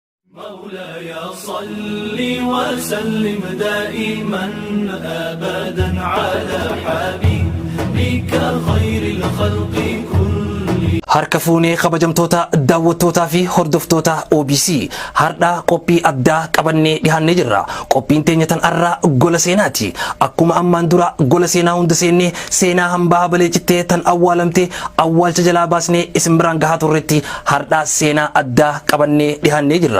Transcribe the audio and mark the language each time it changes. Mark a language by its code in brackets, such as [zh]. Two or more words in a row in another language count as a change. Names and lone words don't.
[ar] مولاي صل وسلم دائما أبدا على حبيبك خير الخلق كلهم. [om] Harka fuunee kabajamtoota daawwattootaa fi hordoftoota OBC har'a qophii addaa qabannee dhiyaannee jirra. Qophiin teenya tan har'a gola seenaati. Akkuma ammaan dura gola seenaa hunda seennee seenaa hambaa balee cittee tan awwaalamte awwaalcha jalaa baasnee isin biraan gahaa turretti har'a seenaa addaa qabannee dhiyaannee jirra.